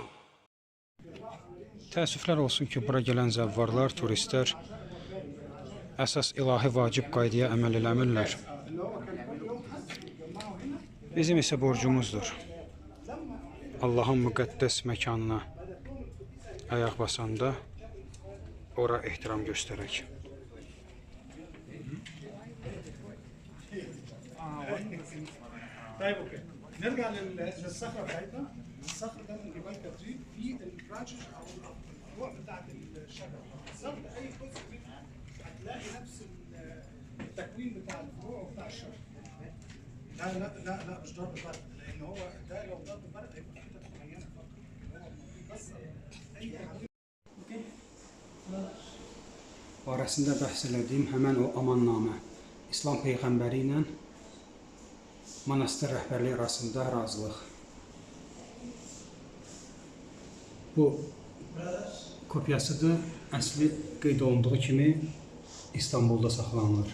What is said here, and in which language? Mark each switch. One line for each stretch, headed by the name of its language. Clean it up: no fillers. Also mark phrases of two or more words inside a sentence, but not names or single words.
Azerbaijani: Təəssüflər olsun ki, bura gələn zəvvarlar, turistlər əsas ilahi vacib qaydaya əməl eləmirlər. Bizim isə borcumuzdur. Allahın müqəddəs məkanına ayaq basanda ora ehtiram göstərək.
Arabic: طيب اوكي نرجع للصخره بتاعتنا. الصخر ده من جبال كاترين في البرانشز او الفروع بتاعت الشجره. بالظبط اي جزء منها هتلاقي نفس التكوين بتاع الفروع وبتاع الشجره. لا لا لا لا مش ضرب برد، لان هو ده لو ضرب برد هيبقى في حتت معينه فقط. هو بس اي حاجه.
Azerbaijani: Barəsində bəhs elədiyim həmən o amannamə İslam Peyğəmbəri ilə monastır rəhbərliyi arasında razılıq. Bu kopyasıdır, əsli qeyd olunduğu kimi İstanbulda saxlanılır.